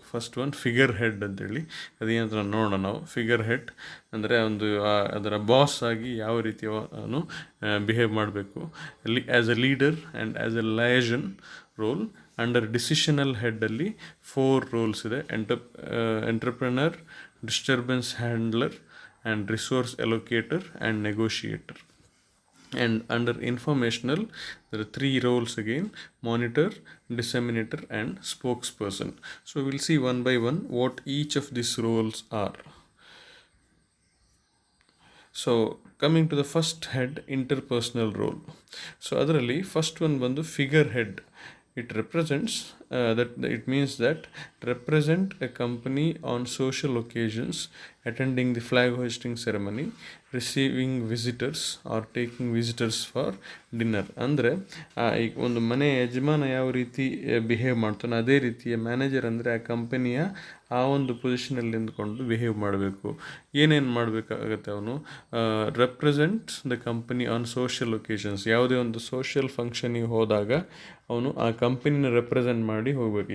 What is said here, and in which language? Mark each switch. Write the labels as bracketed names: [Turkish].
[Kannada] First one figure head ಅಂತೇಳಿ, ಅದೇನಂತ ನೋಡೋಣ ನಾವು. ಫಿಗರ್ ಹೆಡ್ ಅಂದರೆ ಅದರ ಬಾಸ್ ಆಗಿ ಯಾವ ರೀತಿಯ ಬಿಹೇವ್ ಮಾಡಬೇಕು, [English] As a leader and as a liaison role. Under decisional ಹೆಡ್ಡಲ್ಲಿ 4 roles ಇದೆ: entrepreneur, disturbance handler, and resource allocator and negotiator. And under informational, there are 3 roles again: monitor, disseminator, and spokesperson. So we'll see one by one what each of these roles are. So coming to the first head, interpersonal role. So adaralli first one bandu figure head. It represents it means that represent a company on social occasions, attending the flag hoisting ceremony, receiving visitors or taking visitors for dinner. [Kannada] ಅಂದರೆ ಈಗ ಒಂದು ಮನೆ ಯಜಮಾನ ಯಾವ ರೀತಿ behave ಮಾಡ್ತಾನೋ ಅದೇ ರೀತಿಯ ಮ್ಯಾನೇಜರ್ ಅಂದರೆ ಆ ಕಂಪನಿಯ ಆ ಒಂದು ಪೊಸಿಷನಲ್ಲಿ ನಿಂತ್ಕೊಂಡು ಬಿಹೇವ್ ಮಾಡಬೇಕು. ಏನೇನು ಮಾಡಬೇಕಾಗತ್ತೆ ಅವನು? [English] Represent the company on social occasions. [Kannada] ಯಾವುದೇ ಒಂದು ಸೋಷಿಯಲ್ ಫಂಕ್ಷನಿಗೆ ಹೋದಾಗ ಅವನು ಆ ಕಂಪನಿನ ರೆಪ್ರೆಸೆಂಟ್ ಮಾಡಿ ಹೋಗಬೇಕು.